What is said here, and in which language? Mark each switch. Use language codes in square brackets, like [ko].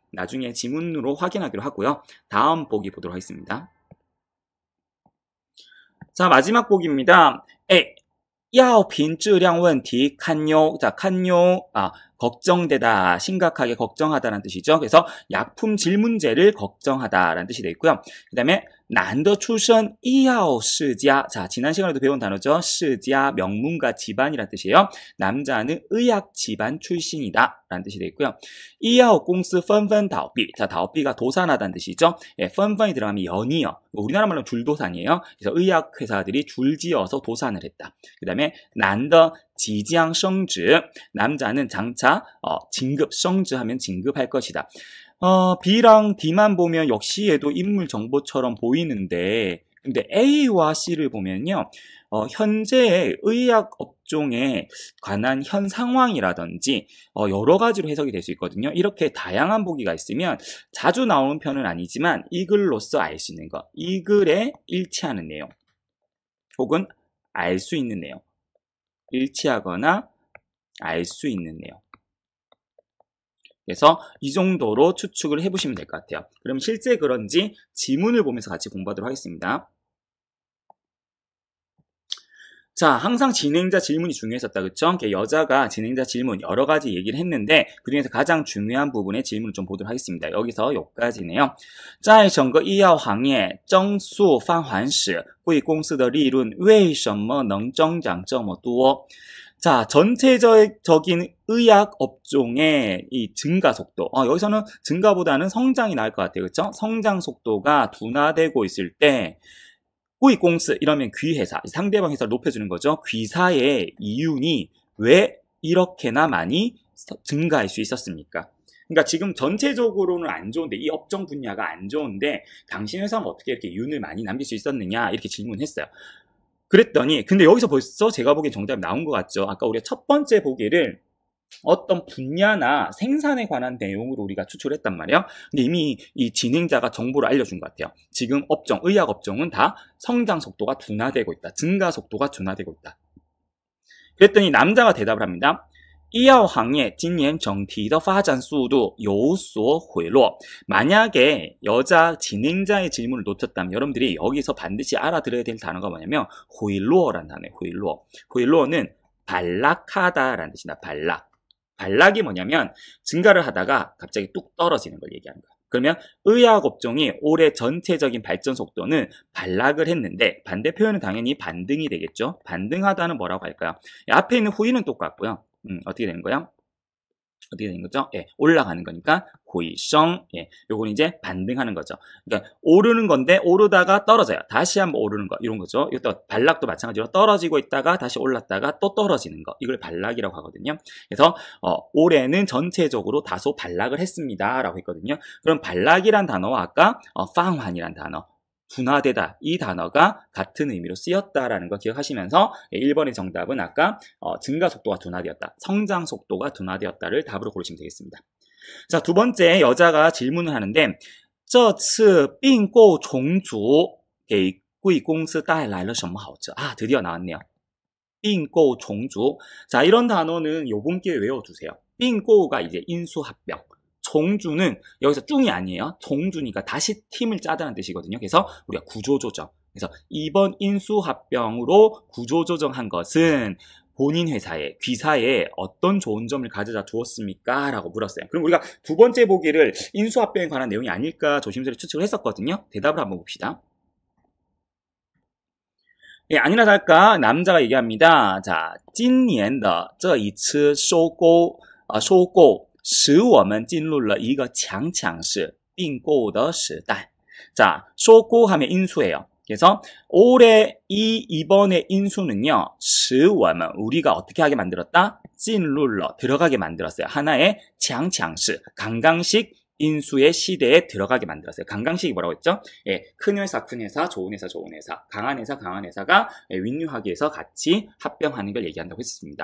[ko] 나중에 지문으로 확인하기로 하고요. 다음 보기 보도록 하겠습니다. 자, 마지막 보기입니다. [zh] A, 药品质量问题堪忧. [ko] 자,堪忧, 걱정되다, 심각하게 걱정하다라는 뜻이죠. 그래서 약품 질 문제를 걱정하다라는 뜻이 되어 있고요. 그 다음에 [zh] 男的出身医药世家. [ko] 자, 지난 시간에도 배운 단어죠. 世家, 명문가 집안이라는 뜻이에요. 남자는 의학 집안 출신이다 라는 뜻이 되어 있고요. [zh] 医药公司纷纷倒闭. [ko] 자, 倒闭가 도산하다는 뜻이죠. 예, 纷纷이 들어가면 연이어. 우리나라 말로 줄도산이에요. 그래서 의학 회사들이 줄지어서 도산을 했다. 그 다음에 [zh] 男的即将升职. [ko] 남자는 장차 진급, 升职 하면 진급할 것이다. B랑 D만 보면 역시 얘도 인물 정보처럼 보이는데, 근데 A와 C를 보면요, 현재의 의학 업종에 관한 현 상황이라든지, 여러 가지로 해석이 될 수 있거든요. 이렇게 다양한 보기가 있으면 자주 나오는 편은 아니지만 이 글로써 알 수 있는 것, 이 글에 일치하는 내용, 혹은 알 수 있는 내용, 일치하거나 알 수 있는 내용. 그래서 이 정도로 추측을 해보시면 될 것 같아요. 그럼 실제 그런지 지문을 보면서 같이 공부하도록 하겠습니다. 자, 항상 진행자 질문이 중요했었다, 그쵸? 여자가 진행자 질문 여러 가지 얘기를 했는데 그 중에서 가장 중요한 부분의 질문을 좀 보도록 하겠습니다. 여기서 여기까지네요. [zh] 在整个医药行业增速放缓时贵公司的利润为什么能增长这么多? [ko] 자, 전체적인 의학 업종의 이 증가 속도. 여기서는 증가보다는 성장이 나을 것 같아요. 그렇죠? 성장 속도가 둔화되고 있을 때 꾸이공스 이러면 귀회사, 상대방 회사를 높여주는 거죠. 귀사의 이윤이 왜 이렇게나 많이 증가할 수 있었습니까? 그러니까 지금 전체적으로는 안 좋은데, 이 업종 분야가 안 좋은데 당신 회사는 어떻게 이렇게 이윤을 많이 남길 수 있었느냐 이렇게 질문했어요. 그랬더니 근데 여기서 벌써 제가 보기엔 정답이 나온 것 같죠. 아까 우리가 첫 번째 보기를 어떤 분야나 생산에 관한 내용으로 우리가 추출을 했단 말이에요. 근데 이미 이 진행자가 정보를 알려준 것 같아요. 지금 업종, 의학 업종은 다 성장 속도가 둔화되고 있다. 증가 속도가 둔화되고 있다. 그랬더니 남자가 대답을 합니다. [zh] 医药行业今年整体的发展速度有所回落. [ko] 만약에 여자 진행자의 질문을 놓쳤다면 여러분들이 여기서 반드시 알아들어야 될 단어가 뭐냐면 회로라는 단어예요. 회로. 회로는 반락하다라는 뜻이다. 반락. 반락이 뭐냐면 증가를 하다가 갑자기 뚝 떨어지는 걸 얘기하는 거예요. 그러면 의학 업종이 올해 전체적인 발전 속도는 반락을 했는데 반대 표현은 당연히 반등이 되겠죠. 반등하다는 뭐라고 할까요? 앞에 있는 후이는 똑같고요. 어떻게 되는 거예요? 어떻게 되는 거죠? 예, 올라가는 거니까 회성. 예, 요건 이제 반등하는 거죠. 그러니까 오르는 건데 오르다가 떨어져요. 다시 한번 오르는 거 이런 거죠. 이것도 반락도 마찬가지로 떨어지고 있다가 다시 올랐다가 또 떨어지는 거. 이걸 반락이라고 하거든요. 그래서 올해는 전체적으로 다소 반락을 했습니다라고 했거든요. 그럼 반락이란 단어와 아까 방환이란 단어, 둔화되다, 이 단어가 같은 의미로 쓰였다라는 거 기억하시면서 1번의 정답은 아까 증가 속도가 둔화되었다, 성장 속도가 둔화되었다를 답으로 고르시면 되겠습니다. 자, 두 번째 여자가 질문을 하는데 [zh] 这次并购重组给贵公司带来了什么好处? [ko] 드디어 나왔네요. 并购重组. 자, 이런 단어는 요번 기회에 외워두세요. 并购가 이제 인수합병. 종주는 여기서 쭝이 아니에요. 종주니까 다시 팀을 짜다는 뜻이거든요. 그래서 우리가 구조조정. 그래서 이번 인수합병으로 구조조정한 것은 본인 회사에, 귀사에 어떤 좋은 점을 가져다 주었습니까? 라고 물었어요. 그럼 우리가 두 번째 보기를 인수합병에 관한 내용이 아닐까 조심스레 추측을 했었거든요. 대답을 한번 봅시다. 예, 아니나 다를까 남자가 얘기합니다. [zh] 자, 今年的这一次收购使我们进入了一个强势并购的时代. 자, [ko] 收购하면 인수예요. 그래서 올해 이번의 인수는요. [zh] 使我们 [ko] 우리가 어떻게 하게 만들었다? [zh] 进入了 [ko] 들어가게 만들었어요. 하나의 强势 강강식 인수의 시대에 들어가게 만들었어요. 강강식이 뭐라고 했죠? 예, 큰 회사, 좋은 회사, 좋은 회사, 강한 회사, 강한 회사가 윈류하기 위해서 같이 합병하는 걸 얘기한다고 했습니다.